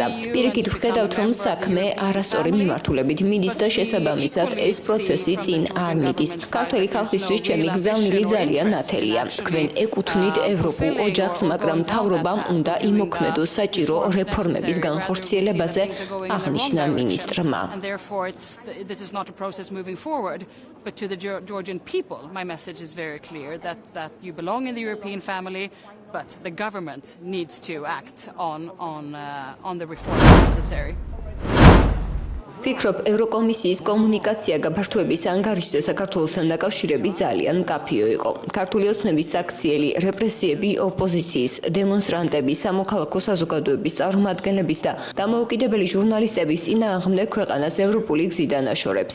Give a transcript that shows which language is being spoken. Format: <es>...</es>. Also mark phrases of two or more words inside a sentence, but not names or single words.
<ka>პირიქით ვხედავთ, რომ საქმე არასწორი მიმართულებით მიდის და შესაბამისად ეს პროცესი წინ არ მიდის. ქართველი ხალხისთვის ჩემი გზავნილი ძალიან ნათელია. თქვენ ეკუთვნით ევროპულ ოჯახს, მაგრამ მთავრობამ უნდა იმოქმედოს საჭირო რეფორმების განხორციელებაზე, აღნიშნა მინისტრმა.</ka> <en>But to the Georgian people, my message is very clear that you belong in the European family, but the government needs to act on the reforms necessary.</en> <ka>ფიქრობ, ევროკომისიის კომუნიკაცია გაფართოების ანგარიშზე საქართველოსთან დაკავშირებით ძალიან მკაფიო იყო. ქართული ოცნების აქციელი, რეპრესიები, ოპოზიციის, დემონსტრანტები, სამოქალაქო საზოგადოების წარმომადგენლების და დამოუკიდებელი ჟურნალისტების წინააღმდეგ ქვეყანას ევროპული გზიდან აშორებს.</ka>